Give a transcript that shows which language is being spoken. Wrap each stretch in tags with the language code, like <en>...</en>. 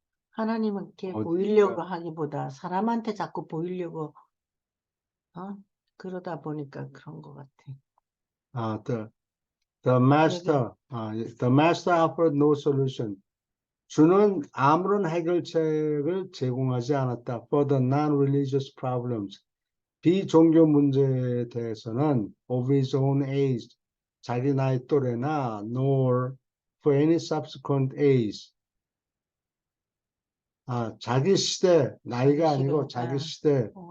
<ko>하나님은 이렇게 보이려고 하기보다 사람한테 자꾸 보이려고 그러다 보니까 그런 것 같아.</ko> <en>The master offered no solution.</en> <ko>주는 아무런 해결책을 제공하지 않았다.</ko> <en>For the non-religious problems.</en> <ko>비종교 문제에 대해서는</ko> <en>of his own age,</en> <ko>자기 나이 또래나</ko> <en>nor for any subsequent age.</en> <ko>자기 시대, 나이가 아니고 자기 시대.</ko>